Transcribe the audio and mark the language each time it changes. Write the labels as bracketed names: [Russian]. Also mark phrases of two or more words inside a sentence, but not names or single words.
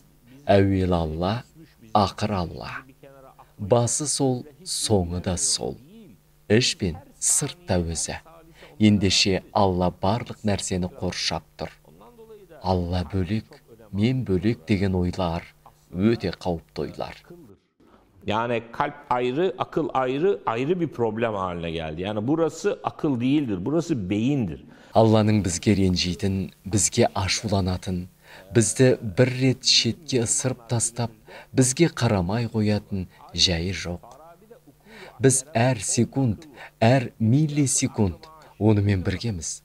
[Kazakh] Әуел Алла, ақыр Алла. Басы сол, соңы да сол. Іш пен сырт та өзі. Ендеше Алла барлық нәрсені қоршап тұр. Алла бөлек, мен bölük деген ойлар өте қауіпті ойлар. [Turkish] Yani kalp ayrı, akıl ayrı, ayrı bir problem haline geldi. Yani burası akıl değildir, burası beyindir. [Kazakh] Алланың бізге ренжитін, бізге ашуланатын, бізді бір рет шетке ысырып тастап, бізге қарамай қоятын жайы жоқ. Біз әр секунд, әр миллисекунд онымен біргеміз.